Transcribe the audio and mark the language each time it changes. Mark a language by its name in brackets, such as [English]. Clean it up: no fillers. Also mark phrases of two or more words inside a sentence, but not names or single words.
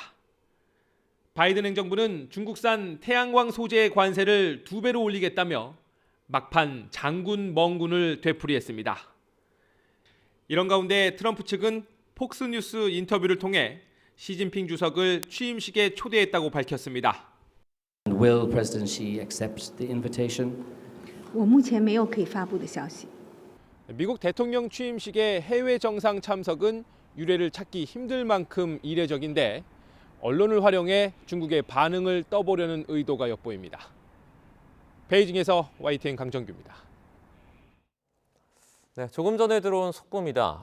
[Korean] 바이든 행정부는 중국산 태양광 소재의 관세를 2배로 올리겠다며 막판 장군 멍군을 되풀이했습니다. 이런 가운데 트럼프 측은 폭스뉴스 인터뷰를 통해 시진핑 주석을 취임식에 초대했다고 밝혔습니다. [English] Will President Xi accept the invitation? [Chinese] 我目前没有可以发布的消息。 [Korean] 미국 대통령 취임식의 해외 정상 참석은 유례를 찾기 힘들 만큼 이례적인데 언론을 활용해 중국의 반응을 떠보려는 의도가 엿보입니다. 베이징에서 YTN 강정규입니다. 네, 조금 전에 들어온 속보입니다.